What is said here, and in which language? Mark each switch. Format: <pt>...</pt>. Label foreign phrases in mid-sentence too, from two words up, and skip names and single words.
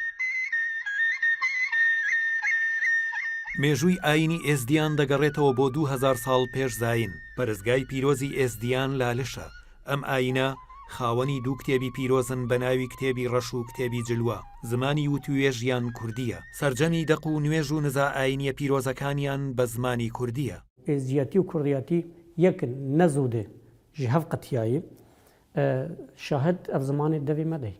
<ckb>مێژووی ئاینی ئێزدیان دەگەڕێتەوە بۆ 2000 ساڵ پێش زاین پەرستگای پیرۆزی ئێزدیان لالشە ئەم ئاینە خاوەنی دوو کتێبی پیرۆزن بە ناوی کتێبی ڕەش و کتێبی جلووە زمانی وتوێژیان کوردیە سەرجەمی دەق و نوێژ و نزا ئاینیە پیرۆزەکانیان بە زمانی کوردیە</ckb> <ku>ئێزدیەتی و کوردیەتی یەکن نەزوودێ ji hev qetiyayê şahid ev zimanê devê me dey</ku>